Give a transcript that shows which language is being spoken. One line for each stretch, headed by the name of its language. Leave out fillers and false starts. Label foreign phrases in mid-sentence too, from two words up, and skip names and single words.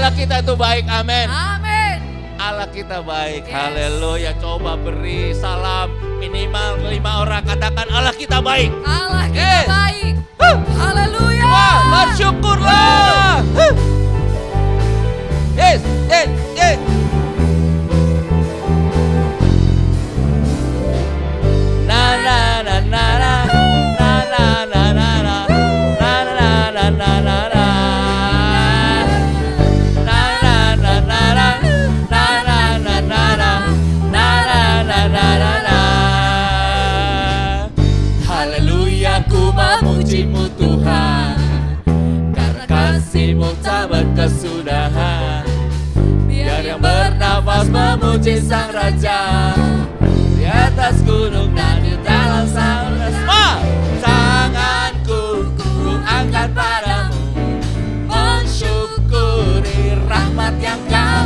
Indonesian: kita itu baik, amin. Amin. Allah kita baik, Yes. haleluya. Coba beri salam minimal 5 orang, katakan Allah kita baik. Allah kita Yes. baik. Haleluya. Wah, bersyukurlah.
English: Yes, yes, yes. Na na na na na na na na na na na na na na na na na. Na na na na na na na na na na na na na na na.
Indonesian: Haleluya, ku memuji-Mu Tuhan, karena kasih-Mu tak berkesudahan. Biar yang bernafas memuji Sang Raja, di atas gunung dan di dalam samudra. Semua tanganku ku angkat padamu, mensyukuri rahmat yang Kau.